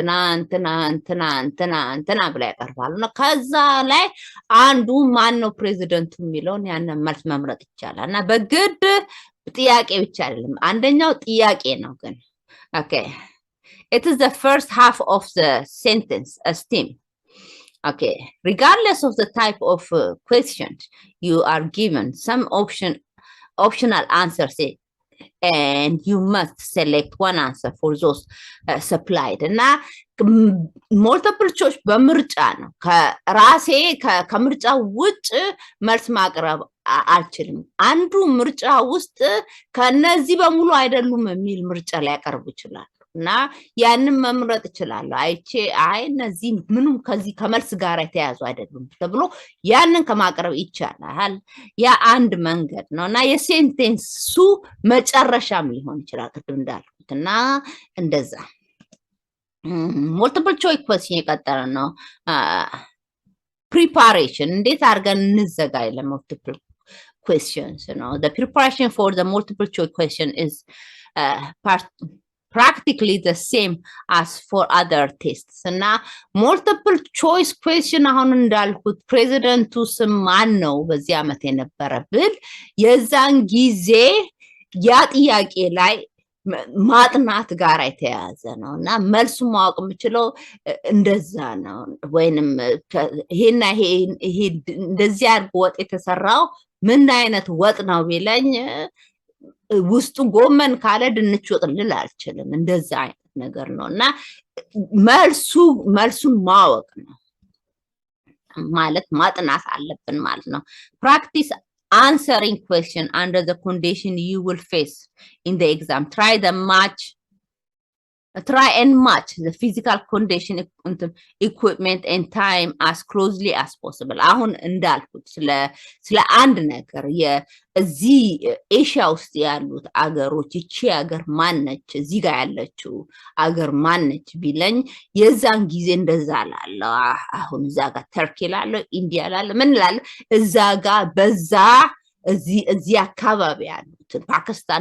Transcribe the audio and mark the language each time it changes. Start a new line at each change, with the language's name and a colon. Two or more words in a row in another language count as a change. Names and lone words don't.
Amharic: እንትና ብላ ያቀርባሉና ከዛ ላይ አንዱ ማን ነው ፕሬዚደንቱ የሚለውን ያንን መልስ መምረጥ ይቻላልና በግድ ጥያቄ ብቻ አይደለም አንደኛው ጥያቄ ነው ግን
English: okay it is the first half of the sentence a stem okay regardless of the type of question you are given some optional answers and you must select one answer for those supplied
Amharic: እና
English: multiple choice
Amharic: በምርጫ ነው ከራሴ ከምርጫ ውጭ መልስ ማቅረብ አልችልም አንዱ ምርጫ ውስጥ ከነዚህ በሙሉ አይደሉም የሚል ምርጫ ላይ ያቀርቡ ይችላል እና ያንን መምረጥ ይችላል እነዚህ ምንም ከዚህ ከመልስ ጋር የተያዙ አይደሉም ተብሎ ያንን ከማቅረብ ይቻላል ያ አንድ መንገድ ነውና የሴንቴንሱ መጨረሻም ሊሆን ይችላል ቅድም እንዳልኩትና እንደዛ multiple
English: choice question
Amharic: የቀጠለ ነው
English: preparation
Amharic: እንዴት አድርገን እንዘጋጅ
English: ለmultiple questions the preparation for the multiple choice question is practically the same as for other tests እና multiple choice question
Amharic: አሁን እንዳልኩት ፕሬዚደንቱ ስም ማን ነው በዚህ ዓመት የነበረ ብል የዛን ጊዜ ያ ጥያቄ ላይ ማጥናት ጋር የተያያዘ ነው እና መልሱ ማወቅ የምችለው እንደዛ ነው ወይንም ይሄና ይሄ እንደዚህ አድርጎ ወጥ የተሰራው ምን አይነት ወጥ ነው ቢለኝ ውስጡ ጎመን ካለ ድንች ወጥ ልል አልችልም እንደዛ አይነት ነገር ነው እና መልሱን ማወቅ ነው ማለት ማጥናት አለብን ማለት ነው
English: practice answering question under the condition you will face in the exam try and match the physical condition equipment and time as closely as possible
Amharic: አሁን እንዳልኩት ስለ አንድ ነገር የዚህ ኤሽያ ውስጥ ያሉት አገሮች እቺ አገር ማነች እዚህ ጋር ያለችው አገር ማነች ቢለኝ የዛን ጊዜ እንደዛ ላለው አሁን እዛ ጋር ተርኪ ላለው ኢንዲያ ላለው ምን ላለው እዛ ጋር በዛ እዚህ አካባቢ ያሉት ፓኪስታን